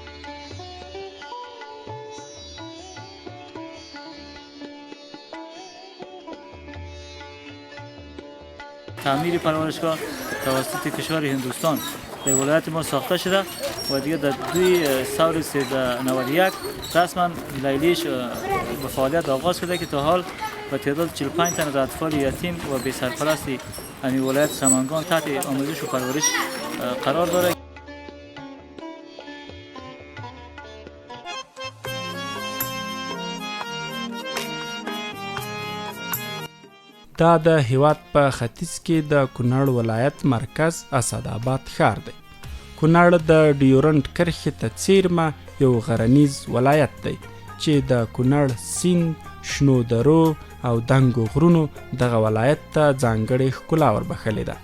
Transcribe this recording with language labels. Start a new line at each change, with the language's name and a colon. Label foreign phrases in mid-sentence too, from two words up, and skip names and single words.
Persian: تعمیر پرورشگاه توسط کشور هندوستان به ولایت ما ساخته شده و دیگه در 2 سال 1391 رسما لیلیش به فعالیت آغاز شده که تا حال به تعداد 45 تن از اطفال یتیم و بی سرپرستی همین ولایت سمنگان تحت آموزش و پرورش قرار داره.
Pashto: دا د هیواد په ختیځ کې د کونړ ولایت مرکز اسداباد ښار دی. کونړ د ډیورنډ کرښې ته څیرمه یو غرنیز ولایت دی چې د کونړ سیند، شنو درو او دنګو غرونو دغه ولایت ته ځانګړې ښکلا وربښلې ده.